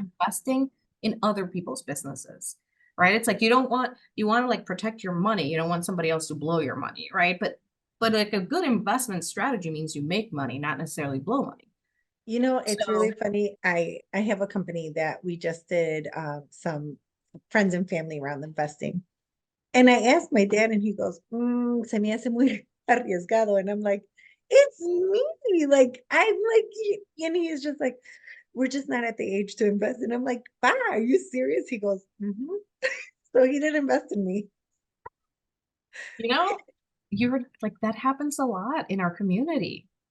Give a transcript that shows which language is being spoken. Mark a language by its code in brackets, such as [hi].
[en] investing in other people's businesses. Right. It's like you want to like protect your money. You don't want somebody else to blow your money. Right. But But like a good investment strategy means you make money, not necessarily blow money. You know, it's really So funny. I have a company that we just did some friends and family around investing. And I asked my dad, and he goes, [es] se me hace muy arriesgado. [en] And I'm like, it's me. Like, I'm like, and he is just like, we're just not at the age to invest. And I'm like, "Pa, are you serious?" He goes, mm-hmm. So he did invest in me. you know, you're like that happens a lot in our community.